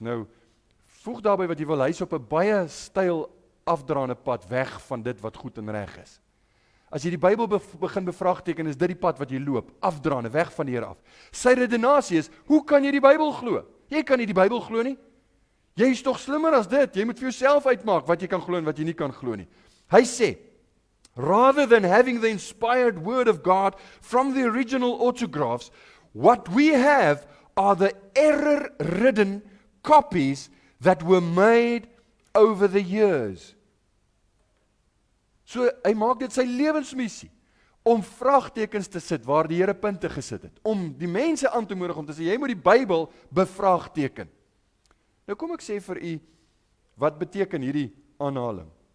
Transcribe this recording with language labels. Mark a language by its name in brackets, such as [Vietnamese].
[Afrikaans] Nou, voeg daarby wat jy wil, hy is op 'n baie styl afdraande pad weg van dit wat goed en reg is. As jy die Bybel begin bevraagteken, is dit die pad wat jy loop, afdraande, weg van die Here af. Sy redenasie is, hoe kan jy die Bybel glo? Jy kan nie die Bybel glo nie. Jy is tog slimmer as dit, jy moet vir jouself uitmaak wat jy kan glo en wat jy nie kan glo nie. Hy sê, [English] rather than having the inspired word of God from the original autographs, what we have are the error-ridden copies that were made over the years. [Afrikaans] So, hy maak dit sy lewensmissie, om vraagtekens te sit waar die Here punte gesit het, om die mense aan te moedig om te sê, jy moet die Bybel bevraagteken. Nou kom ek sê vir u, wat beteken hierdie aanhaling?